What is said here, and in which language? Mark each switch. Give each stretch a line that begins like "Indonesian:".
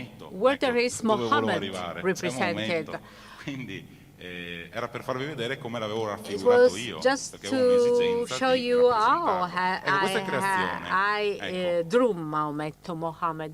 English: Where there is Mohammed represented.
Italian: Era per farvi vedere come l'avevo raffigurato io.
English: It was just to show you how I drew Maometto Mohammed.